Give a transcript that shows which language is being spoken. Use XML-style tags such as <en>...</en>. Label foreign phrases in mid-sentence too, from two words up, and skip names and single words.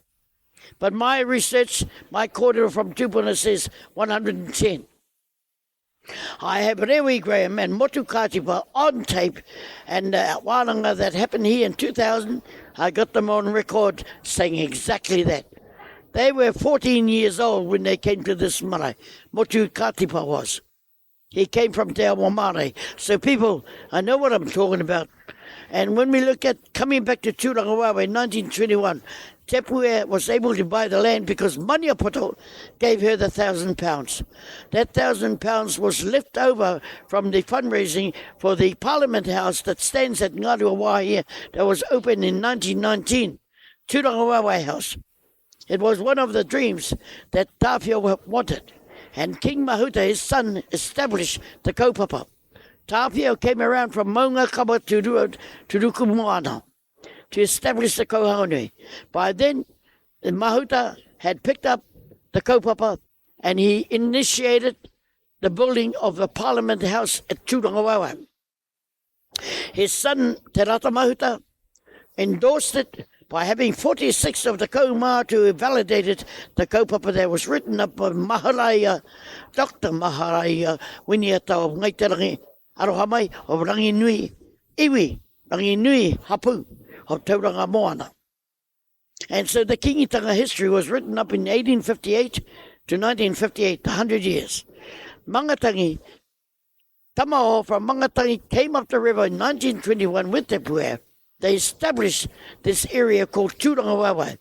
<en>But my research, my quarter from Tupuna says 110. I have Rewi Graham and Motu Katipa on tape, and wānanga that happened here in 2000, I got them on record saying exactly that. They were 14 years old when they came to this marae. Motu Katipa was. He came from Te Awa Marae. So people, I know what I'm talking about. And when we look at coming back to Tūrangawawa in 1921, Te Puea was able to buy the land because Maniapoto gave her the £1,000. That £1,000 was left over from the fundraising for the Parliament House that stands at Ngaruawa here that was opened in 1919, Tūrangawawa House. It was one of the dreams that Tāwhia wanted. And King Mahuta, his son, established the kaupapa. Tāwhia came around from Maunga Kama to Rukumoana to establish the Kohaunui. By then, the Mahuta had picked up the kaupapa and he initiated the building of the Parliament House at Tūrangawawa. His son, Te Rata Mahuta, endorsed it by having 46 of the kaumā to validate it, the kaupapa that was written up by Dr. Maharai Winiata of Ngaitarangi, Arohamai of Ranginui, Iwi, Ranginui Hapu of Tauranga Moana. And so the kingitanga history was written up in 1858 to 1958, 100 years. Mangatangi, Tamaho from Mangatangi came up the river in 1921 with Te Puea. They established this area called Tūrangawawa.</en>